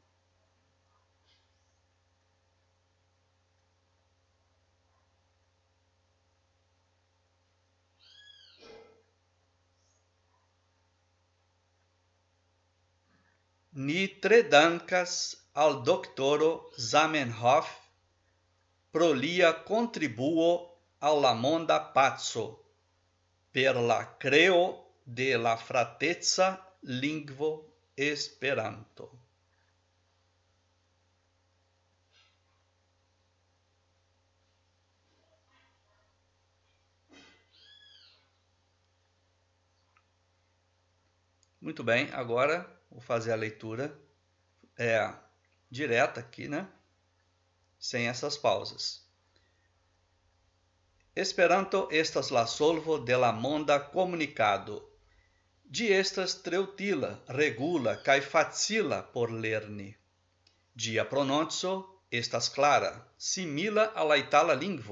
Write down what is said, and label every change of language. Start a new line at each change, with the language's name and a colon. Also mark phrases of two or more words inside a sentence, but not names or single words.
Esperanto: Ni tre dankas al doktoro Zamenhof pro lia kontribuo al la monda paco per la kreo de la frateca lingvo Esperanto.
Portuguese: Muito bem, agora vou fazer a leitura direta aqui, né? Sem essas pausas.
Esperanto: Esperanto estas la solvo de la monda comunicado. Ĝi estas tre utila, regula kaj facila por lerni. Ĝia prononco estas klara, simila al la itala lingvo.